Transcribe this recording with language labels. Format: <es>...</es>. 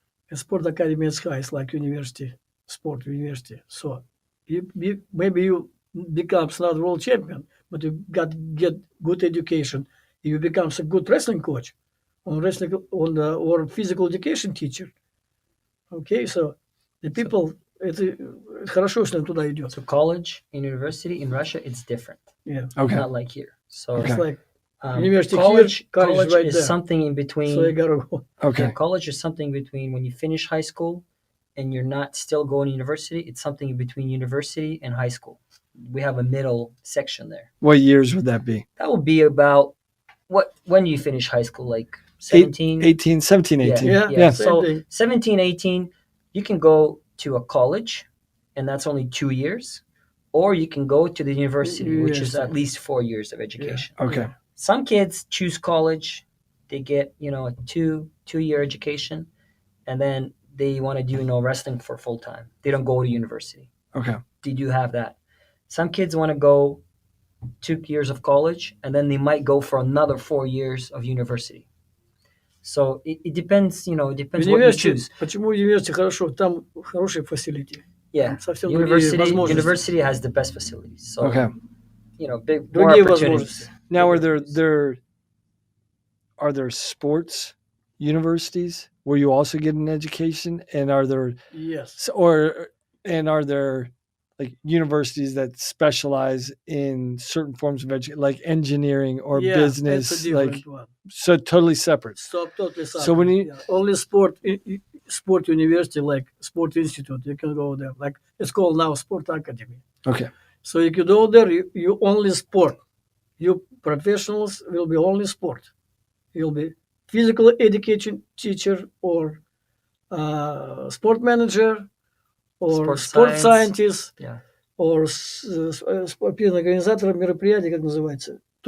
<en>And sport academy is high, it's like university. Sport university. So maybe you becomes not world champion, but you get good education. You becomes a good wrestling coach, or physical education teacher. Okay, so the people</en> <ru>это хорошо, если он туда идет.</ru> <en>So college and university in Russia, it's different. Yeah. Okay. Not like here. So it's like university college here, college right is there. something in between. So you gotta go. Okay. Yeah, college is something between when you finish high school and you're not still going to university. It's something in between university and high school. We have a middle section there. What years would that be? That would be about when you finish high school, like 17, 18, 17, 18. Yeah. So 17, 18, you can go to a college, and that's only 2 years, or you can go to the university, which is at least 4 years of education. Yeah. Okay. Some kids choose college. They get, a two-year education, and then they want to do, wrestling for full time. They don't go to university. Okay. They do have that. Some kids want to go 2 years of college, and then they might go for another 4 years of university. So it depends, it depends what you choose.</en> <ru>Почему университет хорошо? Там хорошие facility.</ru> <en>Yeah, university has the best facilities. So, okay. Big more opportunities. Now, are there sports universities where you also get an education? And are there Yes. are there like universities that specialize in certain forms of education, like engineering or Yeah, business? it's a different one. so, totally separate. So totally separate. So when you only sport university, like sport institute, you can go there. Like it's called now sport academy. okay, So if you go there, you only sport. You professionals will be only sport. You'll be physical education teacher or sport manager or sport scientist Yeah.</en> <ru>or спортивный организатор мероприятий, как называется.</ru>